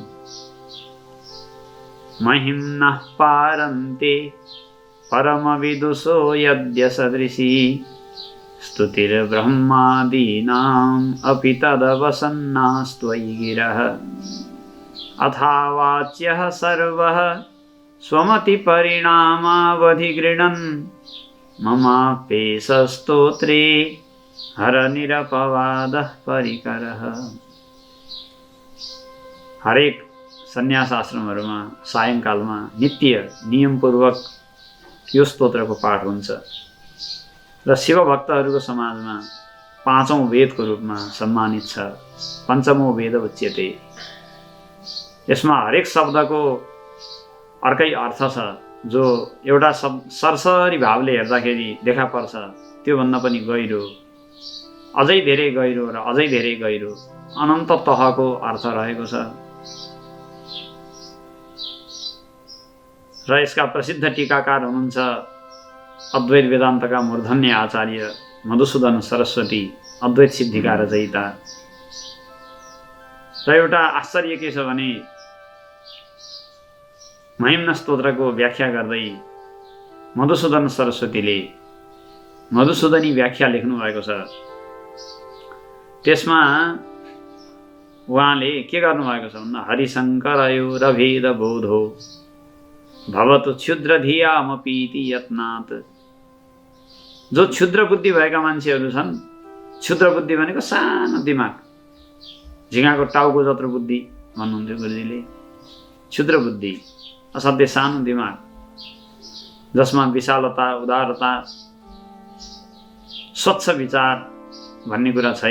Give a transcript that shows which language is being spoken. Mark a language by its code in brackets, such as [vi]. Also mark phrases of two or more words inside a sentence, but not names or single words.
[sa] महिम्नः पारन्ते परमविदुषो यद्य सदृशी स्तुतिर्ब्रह्मादीनाम् अपि तदवसन्नास्त्वयि गिरः अथावाच्यः सर्वः स्वमतिपरिणामावधिगृह्णन् ममाप्येषस्तोत्रे हरनिरपवादः परिकरः। [ne] हरेक सन्यास आश्रमहरूमा सायंकालमा नित्य नियमपूर्वक यो स्तोत्रको पाठ हुन्छ र शिवभक्तहरूको समाजमा पाँचौं वेदको रूपमा सम्मानित छ। [sa] पञ्चमो वेद उच्यते। [ne] यसमा हरेक शब्दको अर्कै अर्थ छ, जो एउटा सरसरी भावले हेर्दाखेरि देखा पर्छ त्योभन्दा पनि गहिरो, अझै धेरै गहिरो र अझै धेरै गहिरो अनन्त तहको अर्थ रहेको छ। र यसका प्रसिद्ध टीकाकार हुनुहुन्छ अद्वैत वेदान्तका मूर्धन्य आचार्य मधुसूदन सरस्वती, अद्वैत सिद्धिका रचयिता। र एउटा आश्चर्य के छ भने महिम्न स्तोत्रको व्याख्या गर्दै मधुसूदन सरस्वतीले मधुसूदनी व्याख्या लेख्नु भएको छ। त्यसमा उहाँले के गर्नुभएको छ भन्दा [sa] हरिशङ्करयोरभेद बोधो भवतु क्षुद्र धियामपीति यत्नात्। [ne] जो क्षुद्र बुद्धि भएका मान्छेहरू छन्, क्षुद्र बुद्धि भनेको सानो दिमाग, झिँगाको टाउको जत्रो बुद्धि भन्नुहुन्थ्यो गुरुजीले। क्षुद्र बुद्धि असाध्यै सानो दिमाग, जसमा विशालता, उदारता, स्वच्छ विचार भन्ने कुरा छैन।